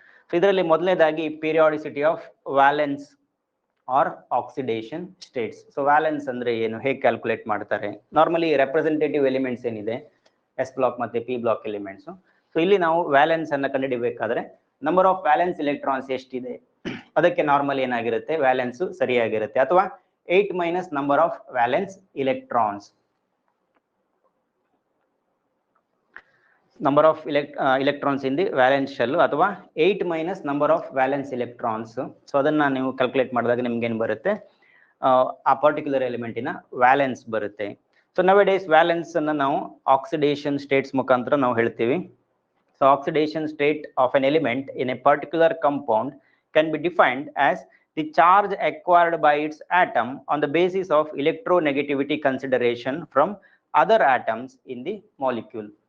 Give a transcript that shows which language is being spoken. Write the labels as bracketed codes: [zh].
[kn] So ಇದರಲ್ಲಿ ಮೊದಲನೇದಾಗಿ ಪೀರಿಯಾಡಿಸಿಟಿ of valence R oxidation States. So valence ಅಂದ್ರೆ ಏನು, ಹೇಗೆ ಕ್ಯಾಲ್ಕುಲೇಟ್ ಮಾಡ್ತಾರೆ? ನಾರ್ಮಲಿ ರೆಪ್ರೆಸೆಂಟೇಟಿವ್ ಎಲಿಮೆಂಟ್ಸ್ ಏನಿದೆ, ಎಸ್ ಬ್ಲಾಕ್ ಮತ್ತೆ ಪಿ ಬ್ಲಾಕ್ ಎಲಿಮೆಂಟ್ಸ್. ಸೊ ಇಲ್ಲಿ ನಾವು ವ್ಯಾಲೆನ್ಸ್ ಅನ್ನ ಕಂಡುಹಿಡಿಬೇಕಾದ್ರೆ ನಂಬರ್ ಆಫ್ ವ್ಯಾಲೆನ್ಸ್ ಎಲೆಕ್ಟ್ರಾನ್ಸ್ ಎಷ್ಟಿದೆ ಅದಕ್ಕೆ ನಾರ್ಮಲಿ ಏನಾಗಿರುತ್ತೆ, ವ್ಯಾಲೆನ್ಸ್ ಸರಿಯಾಗಿರುತ್ತೆ. ಅಥವಾ [en] 8 minus number of valence electrons, number of electrons in the valence shell, ಅಥವಾ 8 minus number of valence electrons. [kn] So ಅದನ್ನ ನೀವು ಕ್ಯಾಲ್ಕುಲೇಟ್ ಮಾಡಿದಾಗ ನಿಮ್ಗೆ ಏನು ಬರುತ್ತೆ, ಆ ಪರ್ಟಿಕ್ಯುಲರ್ ಎಲಿಮೆಂಟಿನ ವ್ಯಾಲೆನ್ಸ್ ಬರುತ್ತೆ. ಸೊ ನವ್ ಡೇಸ್ ವ್ಯಾಲೆನ್ಸ್ ಅನ್ನ ನಾವು ಆಕ್ಸಿಡೇಷನ್ ಸ್ಟೇಟ್ಸ್ ಮುಖಾಂತರ ನಾವು ಹೇಳ್ತೀವಿ. [en] So oxidation state of an element in a particular compound can be defined as the charge acquired by its atom on the basis of electronegativity consideration from other atoms in the molecule.